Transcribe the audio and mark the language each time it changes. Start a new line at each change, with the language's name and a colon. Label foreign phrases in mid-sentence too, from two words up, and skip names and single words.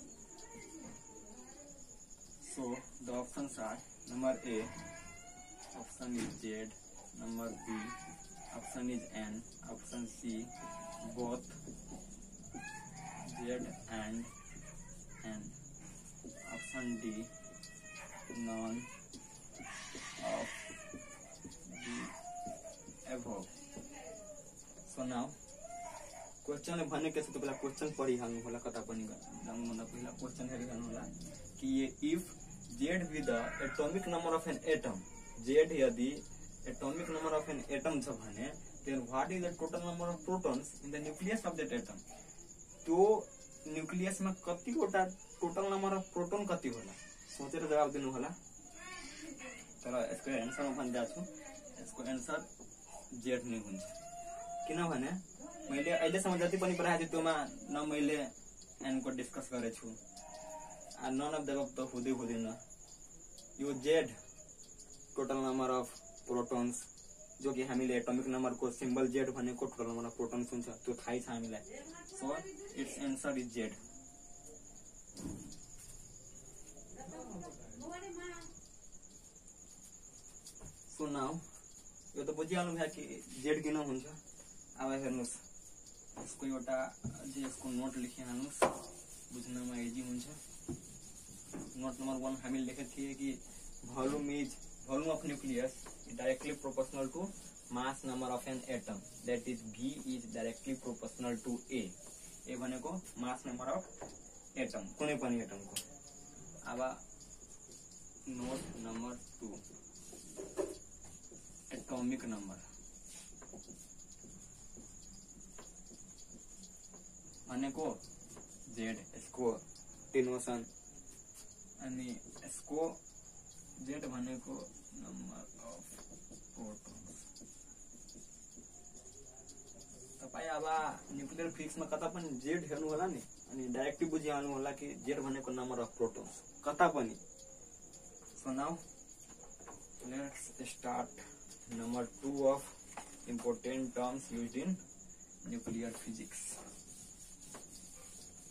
English: So the options are number A, option is Z, number B, option is N, option C, both Z and N, option D, none of the above.
Nepali: So now क्वेश्चन भन्ने के छ त पहिला क्वेश्चन पढि हाल्नु होला कता पनि जानु भन्दा पहिला क्वेश्चन हेरि हाल्नु होला कि
English: if Z be the atomic number of an atom Z यदि atomic number of an atom
Nepali: छ भने
English: then what is the total number of protons in the nucleus of that atom त्यो न्यूक्लियस
Nepali: मा कतिवटा
English: total number of proton
Nepali: कति होला सोचेर जवाफ दिनु होला तर यसको आन्सर म भन्दा छु यसको आन्सर Z नै हुन्छ किनभने मैले अहिले सम्म जति पनि पढाएको त्योमा न मैले एन को डिस्कस गरेछु आ
English: none of the of
Nepali: त हुँदैन यो Z
English: total number of protons
Hindi: जो कि
Nepali: हामीले
English: atomic number
Nepali: को सिंबल Z भनेको
English: total number of protons
Nepali: हुन्छ त्यो थाहै छ हामीलाई
English: so its answer is Z so now
Nepali: यो त बुझिहाल्नु भयो कि Z किन हुन्छ अब हेर्नुस् यसको एउटा जे यसको नोट लेखिहाल्नुस् बुझ्नमा इजी हुन्छ नोट नंबर 1 हामीले लेखेको थिए कि
English: volume of nucleus is directly proportional to mass number of an atom that is V is directly proportional to A A
Nepali: भनेको
English: mass number of atom
Nepali: कुनै पनि एटम को अब नोट नंबर 2
English: atomic number
Nepali: भनेको Z यसको डिनोसन अनि यसको Z भनेको
English: number of protons
Nepali: तपाई अब
English: nuclear physics
Nepali: मा कता पनि Z हेर्नु होला नि अनि डाइरेक्टली बुझिहाल्नु होला कि Z भनेको
English: number of protons
Nepali: कता पनि
English: so now let's start number 2 of important terms used in nuclear physics